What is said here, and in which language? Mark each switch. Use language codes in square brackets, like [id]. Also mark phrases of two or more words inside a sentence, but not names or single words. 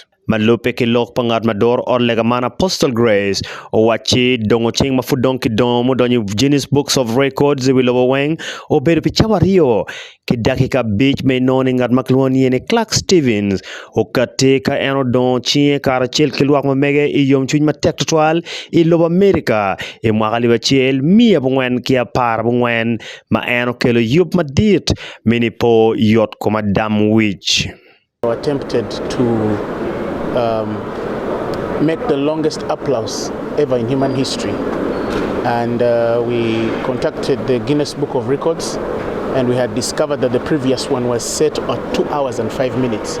[ach] Malupe ki lok pangat mador orlega man Apostle Grace o wachi dongo ching mafudong ki domo donyi Guinness Books of Records wilowo weng o beru pichawa rio ki dakika beach me noni ngat makluoni yene Clark Stevens o kateka eno don chie karachel ki luak mamege i yom chuny matek tutual i lobo America i mwakali wachiel mia bungwen kia par bungwen ma eno kelo yup madit mini po yot koma dam wich. [en] Attempted to make the longest applause ever in human history, and we contacted the Guinness Book of Records, and we had discovered that the previous one was set at 2 hours and 5 minutes.